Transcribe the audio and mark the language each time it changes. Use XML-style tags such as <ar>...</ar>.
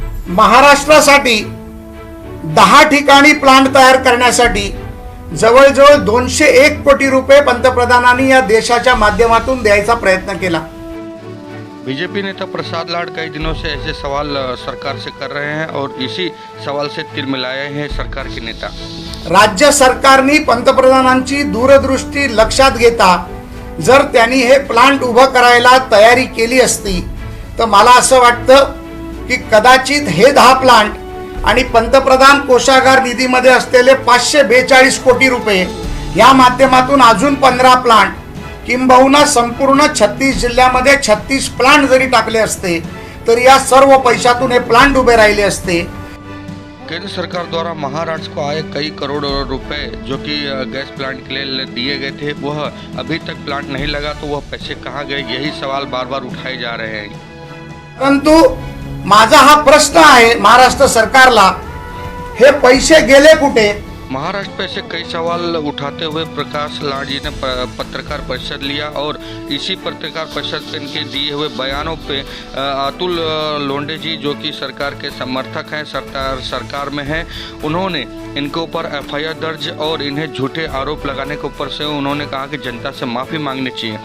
<mr>महाराष्ट्रासाठी 10 ठिकाणी प्लांट तयार करण्यासाठी जवळजवळ 201 कोटी रुपये पंतप्रधानांनी या देशाच्या माध्यमातून द्यायचा प्रयत्न केला।</mr> <hi>बीजेपी नेता प्रसाद लाड कई दिनों से ऐसे सवाल सरकार से कर रहे हैं और इसी सवाल से तिरमिलाए हैं सरकार के नेता।</hi> <mr>राज्य सरकारने पंतप्रधानांची दूरदृष्टी लक्षात घेता जर त्यांनी हे प्लांट उभं करायला तयारी केली असती तर मला असं वाटतं की कदाचित हे 10 प्लांट आणि पंतप्रधान कोषागार निधीमध्ये असलेले 542 कोटी रुपये या माध्यमातून अजून 15 प्लांट किंबहुना संपूर्ण 36 जिल्ह्यामध्ये 36 प्लांट जरी टाकले असते तर या सर्व पैशातून हे प्लांट उभे राहिले असते।</mr> <hi>केंद्र सरकार द्वारा महाराष्ट्र को आए कई करोड़ रुपए जो कि गैस प्लांट के लिए दिए गए थे, वह अभी तक प्लांट नहीं लगा, तो वह पैसे कहाँ गए, यही सवाल बार बार उठाए जा रहे हैं।</hi> <mr>परंतु माझा हा प्रश्न आहे महाराष्ट्र सरकारला, हे पैसे गेले कुठे?</mr> <hi>महाराष्ट्र पे से कई सवाल उठाते हुए प्रकाश लाड जी ने पत्रकार परिषद लिया और इसी पत्रकार परिषद पे इनके दिए हुए बयानों पे अतुल लोंढे जी जो कि सरकार के समर्थक हैं, सरकार में हैं, उन्होंने इनके ऊपर एफआईआर दर्ज और इन्हें झूठे आरोप लगाने के ऊपर से उन्होंने कहा कि जनता से माफ़ी मांगनी चाहिए।</hi>